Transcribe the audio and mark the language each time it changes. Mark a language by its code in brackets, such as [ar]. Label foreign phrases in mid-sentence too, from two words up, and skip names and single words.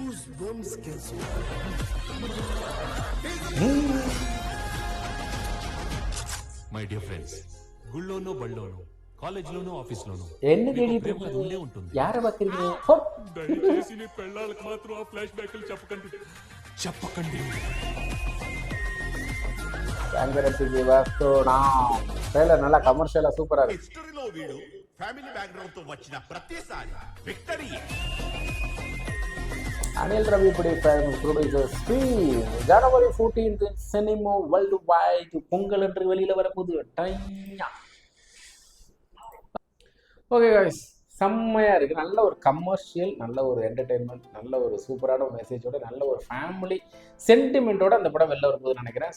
[en] my dear friends, [te] గుళ్ళోనో బళ్ళోనో కాలేజీలోనూ ఆఫీస్లోనూ ఉండే ఉంటుంది. దయచేసి నీ పెళ్ళాలకు మాత్రం ఆ [en] flash backs [te] చెప్పకండి. [ta] நல்லா கமர்ஷியலா சூப்பரா இருக்கு. [te] హిస్టరీలో వీడు [en] family background [te] తో వచ్చిన ప్రతిసారి విక్టరీ. [ta] அனில் ரவிக்குடி ப்ரொடியூசர் ஜனவரி 14 [en] cinema world wide [ta] பொங்கல் என்று வெளியில வரப்போகுது. [en] okay guys, [ta] செம்மையாக இருக்குது. நல்ல ஒரு கமர்ஷியல், நல்ல ஒரு என்டர்டெயின்மெண்ட், நல்ல ஒரு சூப்பரான ஒரு மெசேஜோட, நல்ல ஒரு [en] family sentiment [ta] அந்த படம் வெளில வரும்போதுன்னு நினைக்கிறேன்.